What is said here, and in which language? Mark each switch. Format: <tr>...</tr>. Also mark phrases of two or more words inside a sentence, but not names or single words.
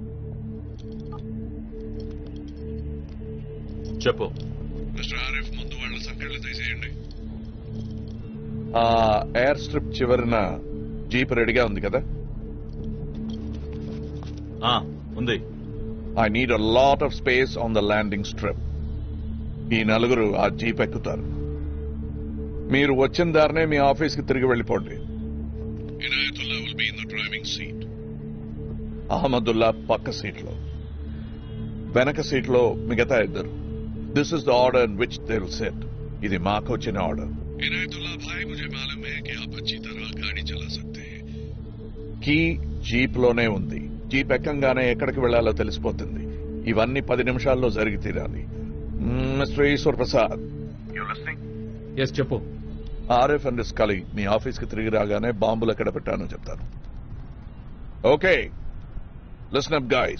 <te>చెప్పు. మిస్టర్ ఆరిఫ్, ముందు వాళ్ళ సంఖ్యలు తీసేయండి. ఆ</te> <en>air strip</en> <te>చివరిన జీప్ రెడీగా ఉంది కదా? ఉంది.</te> <en>I need a lot of space on the landing strip.</en> <te>ఈ నలుగురు ఆ జీప్ ఎక్కుతారు. మీరు వచ్చిన దారినే మీ ఆఫీస్కి తిరిగి వెళ్ళిపోండి.</te> <en>Inayatullah will be in the driving seat.</en> <te>అహ్మదుల్లా పక్క సీట్లో, వెనక సీట్లో మిగతా ఇద్దరు.</te> <en>This is the order in which they will sit.</en> <te>ఇది మాకు వచ్చిన ఆర్డర్.</te> <hi>इनायतुल्ला भाई, मुझे मालूम है कि आप अच्छी तरह गाड़ी चला सकते हैं.</hi> <te>కీ జీప్ లోనే ఉంది. జీప్ ఎక్కంగానే ఎక్కడికి వెళ్లాలో తెలిసిపోతుంది. ఇవన్నీ 10 నిమిషాల్లో జరిగి తీరాలి. మిస్టర్ ఈశ్వర్ ప్రసాద్, ఎస్ చెప్పు. ఆరిఫ్ అండ్ స్కలీ మీ ఆఫీస్కి తిరిగి రాగానే బాంబులు ఎక్కడ పెట్టానో చెప్తాను.</te> <en>Okay, listen up guys.</en>